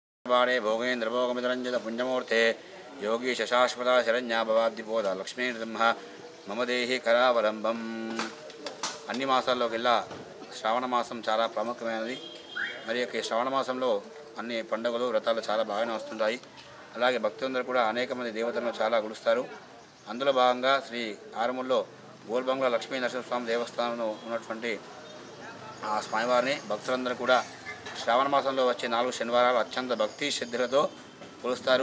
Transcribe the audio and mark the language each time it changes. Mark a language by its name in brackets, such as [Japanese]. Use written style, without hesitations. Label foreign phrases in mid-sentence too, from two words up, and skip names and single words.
[Sanskrit] बाणे भोगेन्द्रभोगमितरञ्जित पुण्यमूर्ते योगी शाश्वता शरण्या भवाब्दिपोद लक्ष्मी नृसिंह मम देहि करावलंबं। [Telugu] అన్ని మాసాల్లోకెల్లా శ్రావణ మాసం చాలా ప్రాముఖ్యమైనది. మరి ఈ శ్రావణ మాసంలో అన్ని పండుగలు వ్రతాలు చాలా బాగానే వస్తుంటాయి. అలాగే భక్తులందరూ కూడా అనేక మంది దేవతలను చాలా కొలుస్తారు. అందులో భాగంగా శ్రీ ఆరుమూలలో గోల్బంగ్లా లక్ష్మీ నరసింహస్వామి దేవస్థానంలో ఉన్నటువంటి ఆ స్వామివారిని భక్తులందరూ కూడా శ్రావణ మాసంలో వచ్చే 4 శనివారాలు అత్యంత భక్తి శ్రద్ధలతో కొలుస్తారు.